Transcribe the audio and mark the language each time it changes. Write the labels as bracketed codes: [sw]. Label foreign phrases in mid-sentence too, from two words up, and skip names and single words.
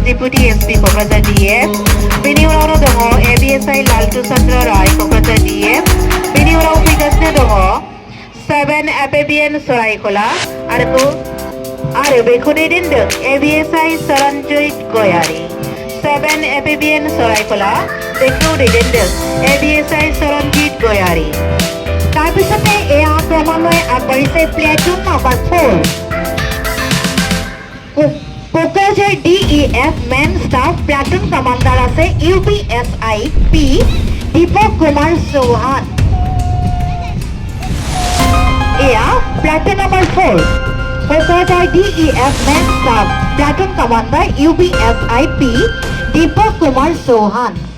[brx] डिपुटी एसपी क'क्राझार डीएफ बेनि उनावनो दङ एबीएसआई लालटु चन्द्र राय क'क्राझार डीएफ बेनि उनाव फैगासिनो दङ 7 एपीबीएन सरायखला आरो बेखौ दैदेनदों एबीएसआई सरनजित गयारी 7 एपीबीएन सरायखला बेखौ दैदेनदों एबीएसआई सरनजित गयारी [as] তাৰপিছতে এয়া ক্ৰমান্বয়ে আগবাঢ়িছে প্লেটুন নম্বৰ 4 কোকৰাঝাৰ ডিইএফ মেন ষ্টাফ প্লাটুন কমাণ্ডাৰ আছে ইউপিএসআই পি দীপক কুমাৰ চৌহান এয়া প্লাটুন নম্বৰ 4 কোকৰাঝাৰ ডিইএফ মেন ষ্টাফ প্লাটুন কমাণ্ডাৰ ইউপিএসআই পি দীপক কুমাৰ চৌহান